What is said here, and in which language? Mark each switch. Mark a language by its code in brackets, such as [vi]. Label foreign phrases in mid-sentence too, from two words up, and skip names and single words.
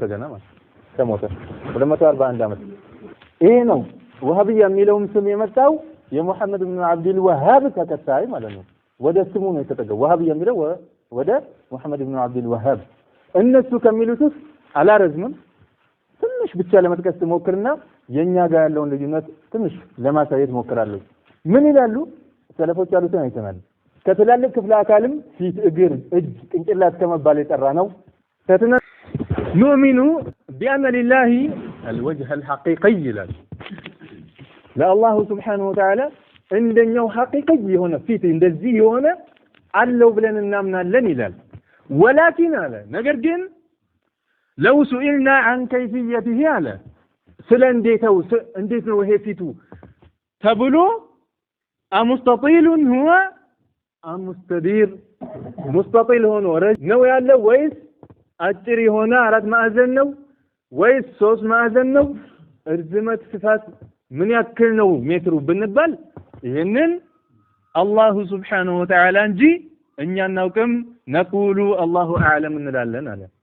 [am] ገና ማለት ከሞተ 241 አመት ይሄ ነው ወሃቢያ የሚለውም ስም የመጣው የሙሐመድ ኢብኑ አብዱል ወሃብ ተከታይ ማለት ነው ወደ ስሙ ነው የተጠጋው ወሃቢያ የሚለው ወደ ሙሐመድ ኢብኑ አብዱል ወሃብ እነሱ ከሚሉት አላረዝምም ትንሽ ብቻ ለመጥቀስ ሞክርና የኛ ጋር ያለውን ልዩነት ትንሽ ለማሳየት ሞክራለሁ ምን ይላሉ ሰለፎች ያሉትን አይተናል ከትላልቅ ክፍለ አካልም ፊት እግር እጅ ቅንጭላት ከመባል የጠራ ነው [ar] نؤمن بأن لله الوجه الحقيقي لله سبحانه وتعالى عندنا حقيقي هنا [am] ፊት እንደዚህ የሆነ አለው ብለን እናምናለን [ar] ይላል ولكن على [am] ነገር ግን [ar] لو سئلنا عن كيفيته على [am] ስለ እንዴት ነው ይሄ ፊቱ ተብሎ [ar] أمستطيل هو مستدير مستطيل [am] ሆኖ ነው ያለው ወይስ አጭር የሆነ አራት ማዕዘን ነው ወይስ ሶስት ማዕዘን ነው እርዝመት ስፋት ምን ያክል ነው ሜትሩ ብንባል ይሄንን አላሁ [ar] سبحانه وتعالى [am] እንጂ እኛ እናውቅም [ar] نقول الله أعلم [am] እንላለን አለ